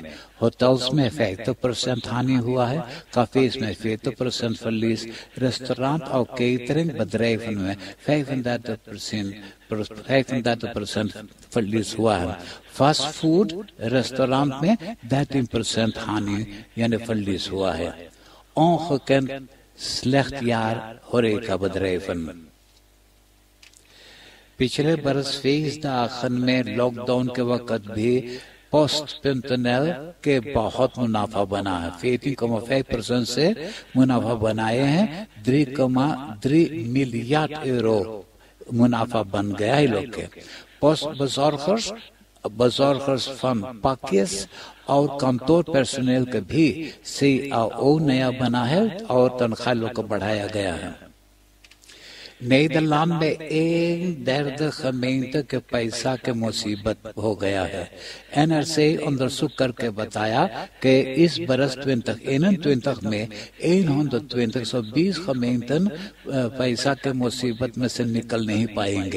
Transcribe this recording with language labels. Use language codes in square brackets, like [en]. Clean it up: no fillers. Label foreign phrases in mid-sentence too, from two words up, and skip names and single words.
[hi] होटल्स में 50% हानि हुआ है, काफेज में 40% verlies, रेस्टोरेंट और केटरिंग bedrijven में 35% verlies हुआ है। फास्ट फूड रेस्टोरेंट में 13% हानि यानी verlies हुआ है। [nl] ongekend slecht jaar horecabedrijven। [hi] पिछले बरस feestdagen में लॉकडाउन के वक्त भी post.nl के बहुत मुनाफा बना है। 18,5% से मुनाफा बनाए हैं। 3,3 मिलियन euro मुनाफा बन गया है लोग के। पोस्ट [nl] bezorgers van pakjes [hi] और कंट्रोल पर्सनल के भी CAO नया बना है और तनख्वाह को बढ़ाया गया है। नीदरलैंड में 1/3 gemeente के पैसा के मुसीबत हो गया है। NRC onderzoek करके बताया कि इस बरस 2021 में 120 gemeenten पैसा के मुसीबत में से निकल नहीं पाएंगे।